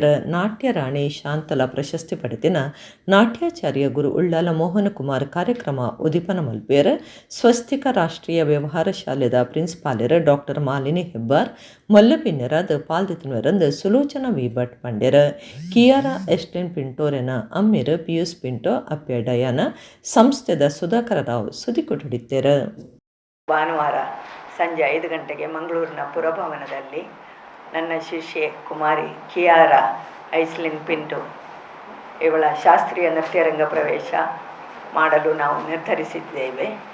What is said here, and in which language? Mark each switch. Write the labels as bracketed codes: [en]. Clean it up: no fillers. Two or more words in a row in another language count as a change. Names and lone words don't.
[tcy] ನಾಟ್ಯ ರಾಣಿ ಶಾಂತಲಾ ಪ್ರಶಸ್ತಿ ಪಡೆದಿನ ನಾಟ್ಯಾಚಾರ್ಯ ಗುರು ಉಳ್ಳಾಲ ಮೋಹನ ಕುಮಾರ್ ಕಾರ್ಯಕ್ರಮ ಉದಿಪನ ಮಲ್ಪೇರ. ಸ್ವಸ್ತಿಕ ರಾಷ್ಟ್ರೀಯ ವ್ಯವಹಾರ ಶಾಲೆದ ಪ್ರಿನ್ಸಿಪಾಲರ್ ಡಾಕ್ಟರ್ ಮಾಲಿನಿ ಹೆಬ್ಬಾರ್ ಮಲ್ಲಪಿನ್ಯರಾದ ಪಾಲ್ದಿತನವರಂದು ಸುಲೋಚನಾ ವಿಭಟ್ ಪಂಡ್ಯರ. ಕಿಯಾರಾ ಎಸ್ಲಿನ್ ಪಿಂಟೋರೆನ ಅಮ್ಮಿರ ಪಿಯೂಸ್ ಪಿಂಟೋ ಅಪ್ಪೆ ಡಯಾನ ಸಂಸ್ಥೆದ ಸುಧಾಕರ ರಾವ್ [kn] ಸುದ್ದಿ ಕೊಟ್ಟಿದ್ದಾರೆ. ಭಾನುವಾರ ಸಂಜೆ 5 ಗಂಟೆಗೆ ಮಂಗಳೂರಿನ ಪುರಭವನದಲ್ಲಿ ನನ್ನ ಶಿಷ್ಯೆ ಕುಮಾರಿ ಕಿಯಾರಾ ಐಸ್ಲಿನ್ ಪಿಂಟೋ ಇವಳ ಶಾಸ್ತ್ರೀಯ ನೃತ್ಯರಂಗ ಪ್ರವೇಶ ಮಾಡಲು ನಾವು ನಿರ್ಧರಿಸಿದ್ದೇವೆ.